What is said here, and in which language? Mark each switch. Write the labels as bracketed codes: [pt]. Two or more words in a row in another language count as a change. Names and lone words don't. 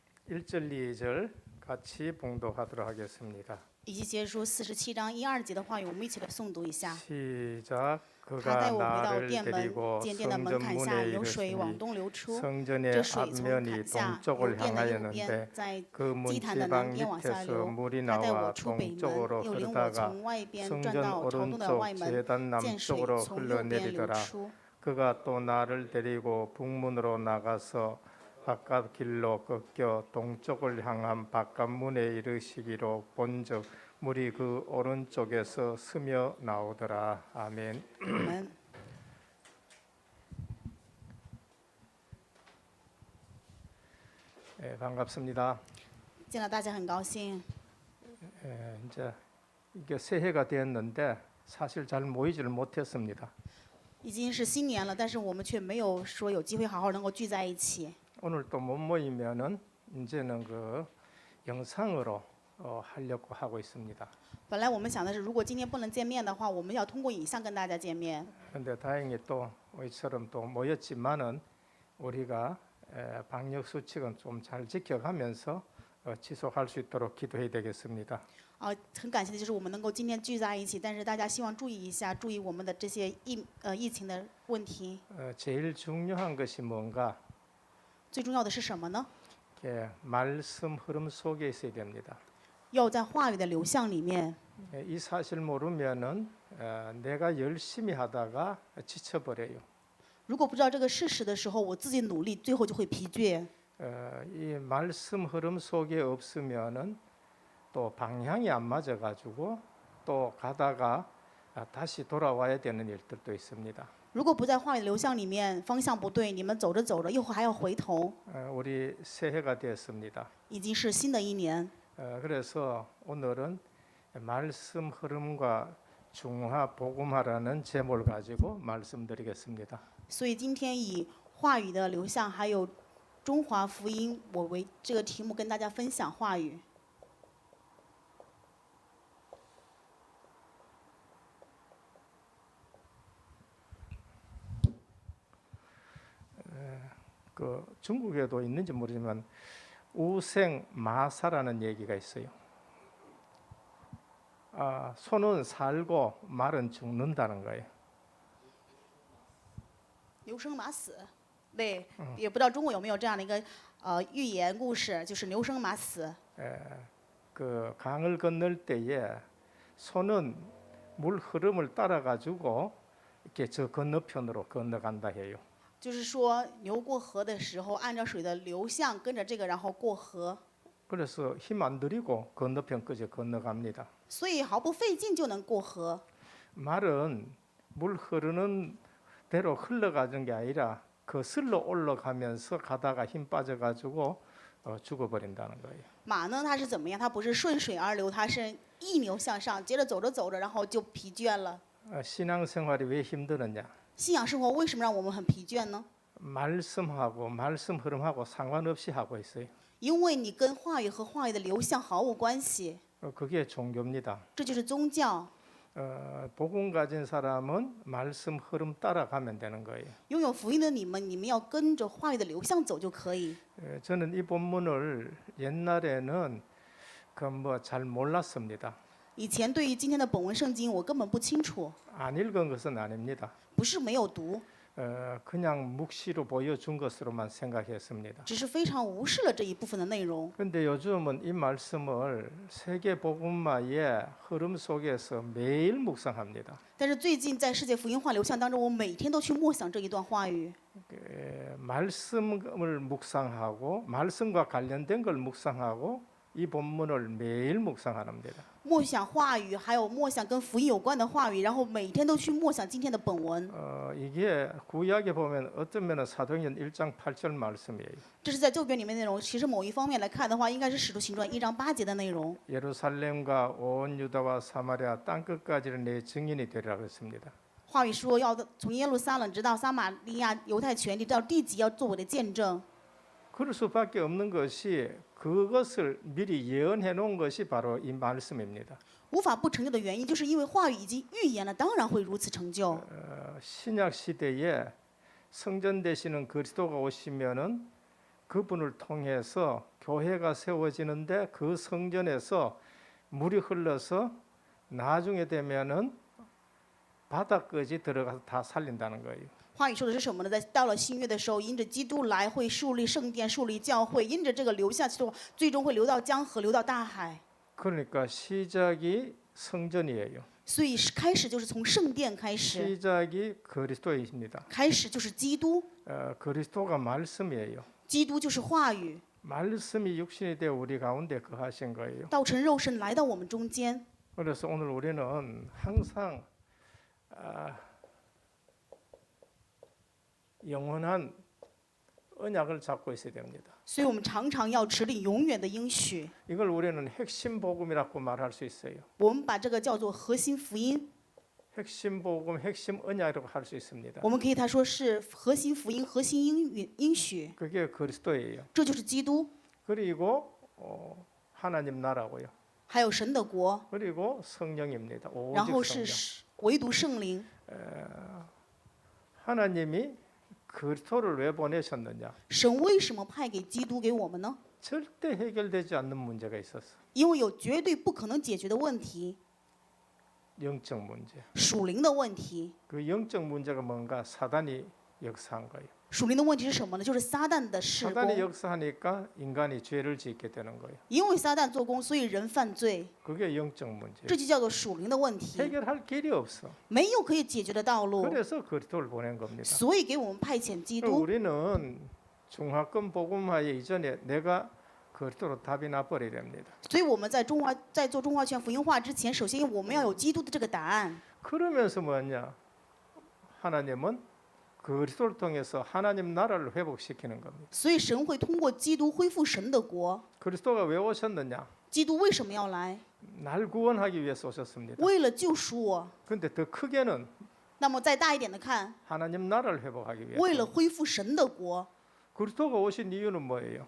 [ko] 1절 2절 같이 봉독하도록 하겠습니다. [zh] 以及结束47章1、2节的话语，我们一起来诵读一下。 [ko] 시작. [zh] 他 [ko] 그가 [zh] 带我回到 [ko] 나를 [zh] 殿门， [ko] 데리고 [zh] 见殿的门槛下 [ko] 성전문에 [zh] 有水往 [ko] 이르시니 [zh] 东流出， [ko] 성전의 [zh] 这水从 [ko] 앞면이 [zh] 坎下有 [ko] 동쪽을 [zh] 殿的右 [ko] 향하였는데 [zh] 边，在 [ko] 그 [zh] 祭坛的 [ko] 문지방 [zh] 南边往下 [ko] 밑에서 [zh] 流。 [ko] 물이 [zh] 他带我 [ko] 나와 [zh] 出北门， [ko] 동쪽으로 [zh] 又领我 [ko] 흐르다가 [zh] 从外边转 [ko] 성전 [zh] 到朝东的外 [ko] 오른쪽 [zh] 门， [ko] 제단 [zh] 见水 [ko] 남쪽으로 [zh] 从右边流 [ko] 흘러내리더라. [zh] 出。 [ko] 그가 또 나를 데리고 북문으로 나가서 바깥 길로 꺾여 동쪽을 향한 바깥문에 이르시기로 본즉 물이 그 오른쪽에서 스며 나오더라. 아멘. [zh] 我们 [ko] 반갑습니다. [zh] 见了大家很高兴。 [ko] 이제 이게 새해가 되었는데 사실 잘 모이지를 못했습니다. [zh] 已经是新年了，但是我们却没有说有机会好好能够聚在一起。 [ko] 오늘 또 못 모이면은 이제는 그 영상으로 하려고 하고 있습니다. [zh] 本来我们想的是，如果今天不能见面的话，我们要通过影像跟大家见面。 [ko] 그런데 다행히 또 우리처럼 또 모였지만은 우리가 방역 수칙은 좀 잘 지켜가면서 지속할 수 있도록 기도해야 되겠습니다. [zh] 很感谢的就是我们能够今天聚在一起，但是大家希望注意一下，注意我们的这些疫情的问题。 [ko] 제일 중요한 것이 뭔가 [zh] 最重要的是什么呢？ [ko] 말씀 흐름 속에 있어야 됩니다. [zh] 要在话语的流向里面。 [ko] 이 사실 모르면은 내가 열심히 하다가 지쳐버려요. [zh] 如果不知道这个事实的时候，我自己努力，最后就会疲倦。 [ko] 이 말씀 흐름 속에 없으면은 또 방향이 안 맞아가지고 또 가다가 다시 돌아와야 되는 일들도 있습니다. [zh] 如果不在话语的流向里面，方向不对，你们走着走着又还要回头。 [ko] 우리 새해가 되었습니다. [zh] 已经是新的一年， [ko] 그래서 오늘은 말씀 흐름과 중화 복음화라는 제목을 가지고 말씀드리겠습니다. [zh] 所以今天以话语的流向还有中华福音我为这个题目跟大家分享话语。 [ko] 그 중국에도 있는지 모르지만 우생마사라는 얘기가 있어요. 소는 살고 말은 죽는다는 거예요. [zh] 牛生马死，对，也不知道中国有没有这样的一个寓言故事，就是牛生马死。 [ko] 그 강을 건널 때에 소는 물 흐름을 따라 가지고 이렇게 저 건너편으로 건너간다 해요. [zh] 就是说牛过河的时候，按照水的流向跟着这个，然后过河， [ko] 그래서 힘 안 들이고 건너편까지 건너갑니다. [zh] 所以毫不费劲就能过河。 [ko] 말은 물 흐르는 대로 흘러가는 게 아니라 거슬러 올라가면서 가다가 힘 빠져가지고 죽어버린다는 거예요. [zh] 马呢，它是怎么样？它不是顺水而流，它是逆流向上，接着走着走着，然后就疲倦了。 [ko] 신앙생활이 왜 힘드느냐? [zh] 信仰生活为什么让我们很疲倦呢？ [ko] 말씀하고 말씀 흐름하고 상관없이 하고 있어요. [zh] 因为你跟话语和话语的流向毫无关系， [ko] 그게 종교입니다. [zh] 这就是宗教。 [ko] 복음 가진 사람은 말씀 흐름 따라가면 되는 거예요. [zh] 拥有福音的你们，你们要跟着话语的流向走就可以。 [ko] 저는 이 본문을 옛날에는 그 뭐 잘 몰랐습니다. [zh] 以前对于今天的本文圣经，我根本不清楚， [ko] 안 읽은 것은 아닙니다. [zh] 不是没有读， [ko] 그냥 묵시로 보여준 것으로만 생각했습니다. [zh] 只是非常无视了这一部分的内容。 [ko] 그런데 요즘은 이 말씀을 세계 복음화의 흐름 속에서 매일 묵상합니다. [zh] 但是最近在世界福音化流向当中，我每天都去默想这一段话语， [ko] 말씀을 묵상하고 말씀과 관련된 걸 묵상하고 이 본문을 매일 묵상합니다. [zh] 默想话语，还有默想跟福音有关的话语，然后每天都去默想今天的本文。 [ko] 이게 구약에 보면 어떤 면은 사도행전 1장 8절 말씀이에요. [zh] 这是在旧约里面内容，其实某一方面来看的话，应该是使徒行传1章8节的内容。 [ko] 예루살렘과 온 유다와 사마리아 땅 끝까지는 내 증인이 되리라 그랬습니다. [zh] 话语说要从耶路撒冷直到撒玛利亚、犹太全地到地极，要做我的见证。 [ko] 그럴 수밖에 없는 것이 그것을 미리 예언해 놓은 것이 바로 이 말씀입니다. [zh] 无法不成就的原因，就是因为话语已经预言了，当然会如此成就。 [ko] 신약 시대에 성전 되시는 그리스도가 오시면은 그분을 통해서 교회가 세워지는데 그 성전에서 물이 흘러서 나중에 되면은 바닥까지 들어가서 다 살린다는 거예요. [zh] 话语说的是什么呢？在到了新约的时候，因着基督来会树立圣殿、树立教会，因着这个流下去的话，最终会流到江河、流到大海。 [ko] 그러니까 시작이 성전이에요. [zh] 所以是开始就是从圣殿开始， [ko] 시작이 그리스도이십니다. [zh] 开始就是基督， [ko] 그리스도가 말씀이에요. [zh] 基督就是话语， [ko] 말씀이 육신이 되어 우리 가운데 거하신 거예요. [zh] 道成肉身来到我们中间。 [ko] 그래서 오늘 우리는 항상 영원한 언약을 잡고 있어야 됩니다. [zh] 所以我们常常要持定永远的应许。 [ko] 이걸 우리는 핵심 복음이라고 말할 수 있어요. [zh] 我们把这个叫做核心福音， [ko] 핵심 복음, 핵심 언약이라고 할 수 있습니다. [zh] 我们可以他说是核心福音、核心应许， [ko] 그게 그리스도예요. [zh] 这就是基督， [ko] 그리고 하나님 나라고요. [zh] 还有神的国， [ko] 그리고 성령입니다. [zh] 然 [ko] 오직 [zh] 后 [ko] 성령. [zh] 是唯独圣灵。 [ko] 하나님이 그리스도를 왜 보내셨느냐? [zh] 神为什么派给基督给我们呢？ [ko] 절대 해결되지 않는 문제가 있었어. [zh] 因为有绝对不可能解决的问题， [ko] 영적 문제. [zh] 属灵的问题。 [ko] 그 영적 문제가 뭔가 사단이 역사한 거예요. [zh] 属灵的问题是什么呢？就是撒旦的事 [ko] 사단이 [zh] 工。 [ko] 역사하니까 인간이 죄를 짓게 되는 거예요. [zh] 因为撒旦做工，所以人犯罪， [ko] 그게 영적 문제. [zh] 这就叫做属灵的问题， [ko] 해결할 길이 없어. [zh] 没有可以解决的道路， [ko] 그래서 그리스도를 보낸 겁니다. [zh] 所以给我们派遣基督。 [ko] 우리는 중화권 복음화에 이전에 내가 그리스도로 답이 나버려야 됩니다. [zh] 所以我们在做中华全福音化之前，首先我们要有基督的这个答案。 [ko] 그러면서 뭐냐? 하나님은 그리스도를 통해서 하나님 나라를 회복시키는 겁니다. [zh] 所以神会通过基督恢复神的国。 [ko] 그리스도가 왜 오셨느냐? [zh] 基督为什么要来？ [ko] 날 구원하기 위해서 오셨습니다. [zh] 为了救赎我。 [ko] 근데 더 크게는 [zh] 那么再大一点的看， [ko] 하나님 나라를 회복하기 [zh] 为了 [ko] 위해서. [zh] 恢复神的国， [ko] 그리스도가 오신 이유는 뭐예요?